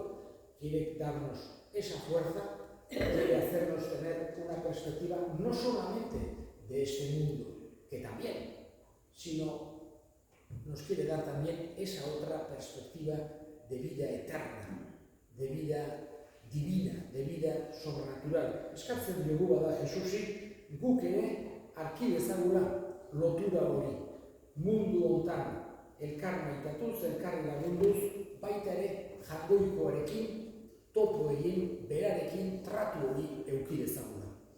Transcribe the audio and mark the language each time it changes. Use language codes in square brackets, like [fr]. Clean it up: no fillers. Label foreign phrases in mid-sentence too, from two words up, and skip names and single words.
[es] Quiere darnos esa fuerza, quiere hacernos tener una perspectiva no solamente de este mundo, que también, sino nos quiere dar también esa otra perspectiva de vida eterna, de vida divina, de vida sobrenatural. [eu] Eskartzen dugu bada Jesusi, guk ere arki dezagula lotura hori, mundu hontan elkar maitatuz, elkarri lagunduz, baita ere jagoikoarekin, topo egin, berarekin, tratu hori eduki dezagula.